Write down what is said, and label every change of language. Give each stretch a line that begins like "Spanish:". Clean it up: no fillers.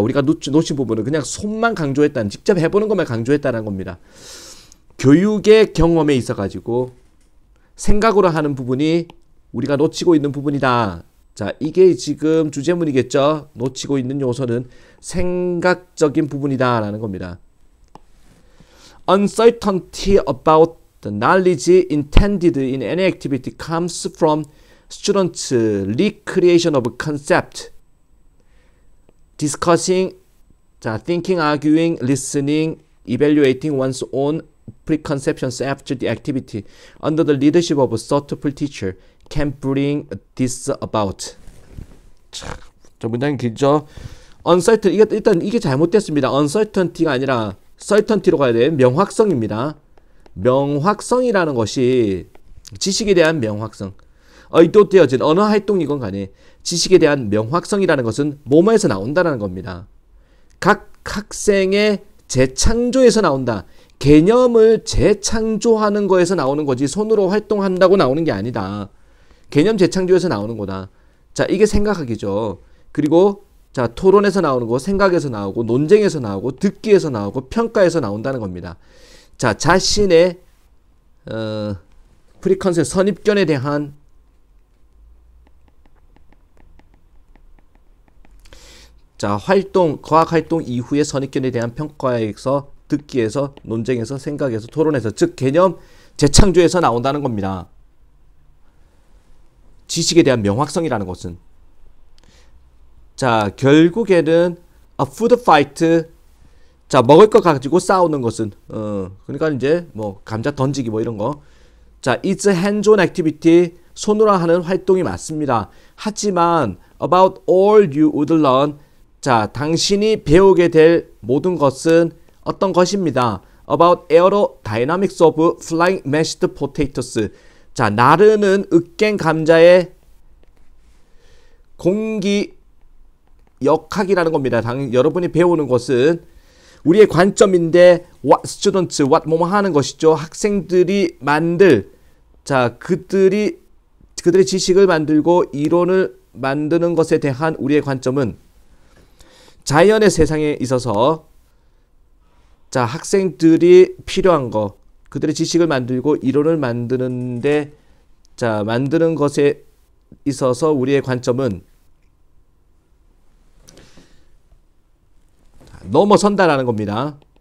Korean: 우리가 놓친 부분은 그냥 손만 강조했다는, 직접 해보는 것만 강조했다는 겁니다. 교육의 경험에 있어가지고 생각으로 하는 부분이 우리가 놓치고 있는 부분이다. 자, 이게 지금 주제문이겠죠. 놓치고 있는 요소는 생각적인 부분이다 라는 겁니다.
English: Uncertainty about the knowledge intended in any activity comes from students' recreation of concept, discussing, 자, thinking, arguing, listening, evaluating one's own preconceptions after the activity under the leadership of a thoughtful teacher can bring this about.
Korean: 자, 문장이 길죠. uncertain, 일단 이게 잘못됐습니다. uncertainty가 아니라 certainty로 가야 돼. 명확성입니다. 명확성이라는 것이 지식에 대한 명확성, 의도되어진 어느 활동이건 간에 지식에 대한 명확성이라는 것은 뭐뭐에서 나온다는 겁니다. 각 학생의 재창조에서 나온다. 개념을 재창조하는 거에서 나오는 거지 손으로 활동한다고 나오는 게 아니다. 개념 재창조에서 나오는 거다. 자, 이게 생각하기죠. 그리고 자, 토론에서 나오는 거, 생각에서 나오고, 논쟁에서 나오고, 듣기에서 나오고, 평가에서 나온다는 겁니다. 자, 자신의 프리컨셉 선입견에 대한 자, 활동, 과학 활동 이후의 선입견에 대한 평가에서, 듣기에서, 논쟁에서, 생각에서, 토론에서, 즉 개념 재창조에서 나온다는 겁니다. 지식에 대한 명확성이라는 것은.
English: 자, 결국에는 a food fight.
Korean: 자, 먹을 거 가지고 싸우는 것은 그러니까 이제 뭐 감자 던지기 뭐 이런 거.
English: 자, it's a hands-on activity.
Korean: 손으로 하는 활동이 맞습니다.
English: 하지만 about all you would learn.
Korean: 자, 당신이 배우게 될 모든 것은 어떤 것입니다.
English: About aerodynamics of flying mashed potatoes.
Korean: 자, 나르는 으깬 감자의 공기 역학이라는 겁니다. 여러분이 배우는 것은 우리의 관점인데
English: what students, what
Korean: 뭐뭐 하는 것이죠. 학생들이 만들, 자, 그들의 지식을 만들고 이론을 만드는 것에 대한 우리의 관점은 자연의 세상에 있어서 자, 학생들이 필요한 거, 그들의 지식을 만들고 이론을 만드는데 자, 만드는 것에 있어서 우리의 관점은 넘어선다라는 겁니다.